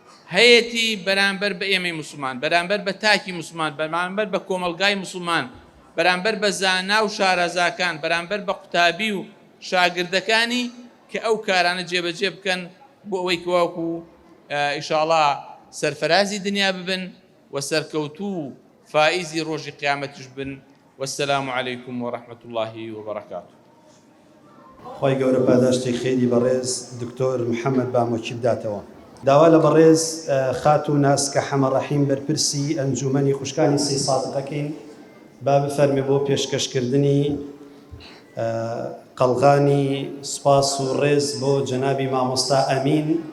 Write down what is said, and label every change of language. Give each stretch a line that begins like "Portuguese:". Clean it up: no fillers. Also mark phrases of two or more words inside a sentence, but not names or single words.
Central Kurdish: هەیەی بەرامبەر بە ئێمەی مسلمان، بەرامبەر بە تاکی مسلمان، بەرامبەر بە کۆمەلگای مسلمان، بەرامبەر بە زانا و شارەزاکان، بەرامبەر بە قوتابی و شاگردەکانی کە ئەو کارانە جێبەجێ بکەن بۆ ئەوەی کەواکو ئیشاڵڵا سەرفەرازی دنیا ببن و سەرکەوتوو و فائیزی ڕۆژی قیامەتیش بن.
Arabic: والسلام عليكم ورحمة الله وبركاته.
Central Kurdish: خۆی گەورە پاداشتی خێری بەڕێز دکتۆر محەممەد بامۆکی بداتەوە. داوا لە بەڕێز خات و ناسکە حەمە ڕەحیم بەرپرسی ئەنجومەنی خوشکانی سی سادقەکەین با بفەرمێ بۆ پێشکەشکردنی قەڵغانی سوپاس و ڕێز بۆ جەنابی مامۆستا ئەمین.